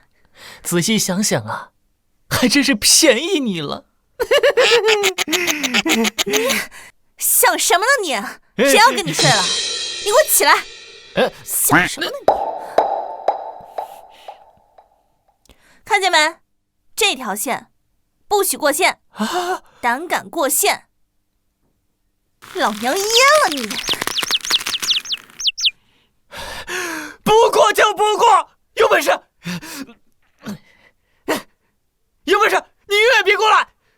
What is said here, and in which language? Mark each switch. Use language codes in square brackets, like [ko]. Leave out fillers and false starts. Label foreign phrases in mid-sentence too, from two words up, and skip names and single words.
[zh] 仔細想想啊，還真是便宜你了。你想什麼呢你？誰要跟你睡了？你给我起來！想什麼呢你？看見沒？這條線不許過線啊！膽敢過線，老娘閹了你！不過就不過，有本事，有本事你永遠別過來！